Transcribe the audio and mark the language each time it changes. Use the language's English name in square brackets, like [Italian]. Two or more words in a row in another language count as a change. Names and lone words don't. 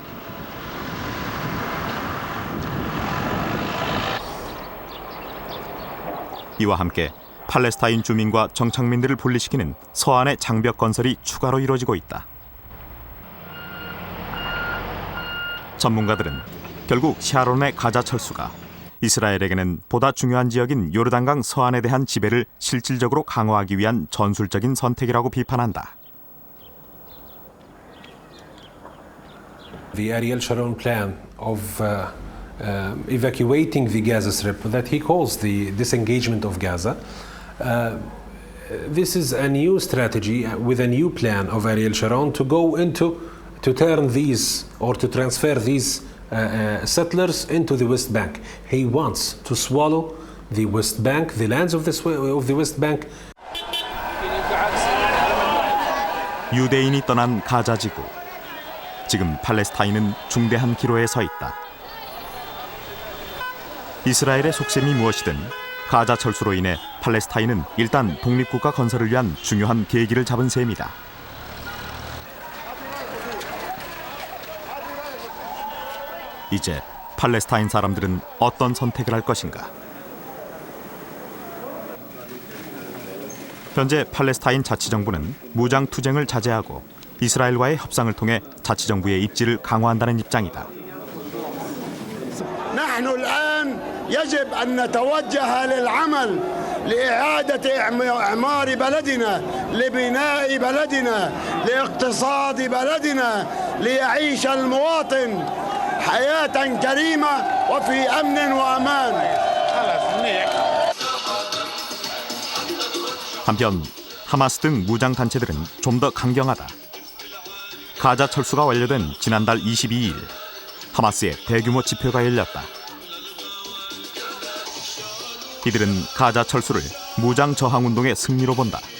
[Korean] 이와 함께 팔레스타인 주민과 정착민들을 분리시키는 서안의 장벽 건설이 추가로 이루어지고 있다. 전문가들은 결국 샤론의 가자 철수가 이스라엘에게는 보다 중요한 지역인 요르단강 서안에 대한 지배를 실질적으로 강화하기 위한 전술적인 선택이라고 비판한다. [English] The Ariel Sharon plan of evacuating the Gaza Strip that he calls the disengagement of Gaza. This is a new strategy with a new plan of Ariel Sharon to go into, to turn these or to transfer these settlers into the West Bank. He wants to swallow the West Bank, the lands of the West Bank. [Korean] 유대인이 떠난 가자 지구. 지금 팔레스타인은 중대한 기로에 서 있다. 이스라엘의 속셈이 무엇이든 가자 철수로 인해 팔레스타인은 일단 독립국가 건설을 위한 중요한 계기를 잡은 셈이다. 이제 팔레스타인 사람들은 어떤 선택을 할 것인가? 현재 팔레스타인 자치정부는 무장 투쟁을 자제하고 이스라엘과의 협상을 통해 자치정부의 입지를 강화한다는 입장이다. [Arabic] نحن الآن يجب أن نتوجه للعمل لإعادة إعمار بلدنا لبناء بلدنا لاقتصاد بلدنا ليعيش المواطن حياة كريمة وفي أمن وأمان. [Korean] 한편 하마스 등 무장 단체들은 좀 더 강경하다. 가자 철수가 완료된 지난달 22일 하마스의 대규모 집회가 열렸다. 이들은 가자 철수를 무장 저항 운동의 승리로 본다.